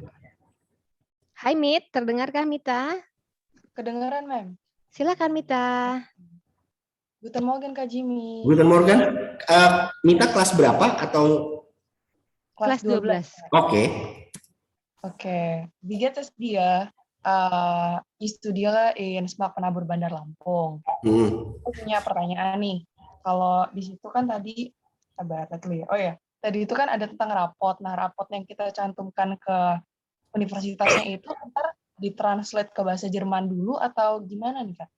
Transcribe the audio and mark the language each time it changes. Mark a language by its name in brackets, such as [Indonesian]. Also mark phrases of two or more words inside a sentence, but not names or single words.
[Indonesian] Hai Mit, terdengarkah Mita? Kedengaran, Mem. Silakan Mita. [German] Guten Morgen, Kak Jimmy. Guten Morgen. [Indonesian] Mita kelas berapa atau? Kelas 12. Oke. [German] Wie geht es dir? Ich studiere in Smak Penabur Bandar Lampung. [Indonesian] Aku punya pertanyaan nih. Kalau di situ kan tadi, tadi itu kan ada tentang rapot. Nah, rapot yang kita cantumkan ke universitasnya itu ntar ditranslate ke bahasa Jerman dulu atau gimana nih, Kak?